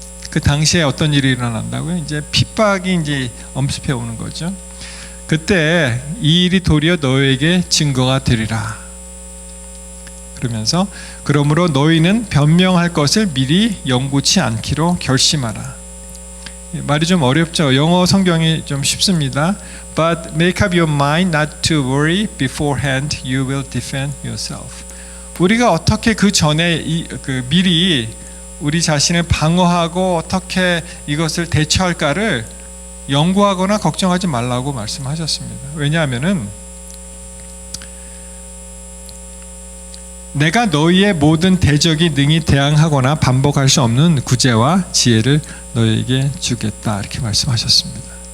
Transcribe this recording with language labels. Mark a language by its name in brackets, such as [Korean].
[Korean] 그 당시에 어떤 일이 일어난다고요? 이제 핍박이 이제 엄습해 오는 거죠. 그때 이 일이 도리어 너희에게 증거가 되리라. 그러면서 그러므로 너희는 변명할 것을 미리 영구치 않기로 결심하라. 말이 좀 어렵죠. 영어 성경이 좀 쉽습니다. [English] But make up your mind not to worry beforehand. You will defend yourself. [Korean] 우리가 어떻게 그 전에 미리 우리 자신을 방어하고 어떻게 이것을 대처할까를 연구하거나 걱정하지 말라고 말씀하셨습니다. 왜냐하면은 내가 너희의 모든 대적이 능히 대항하거나 반복할 수 없는 구제와 지혜를 너희에게 주겠다, 이렇게 말씀하셨습니다.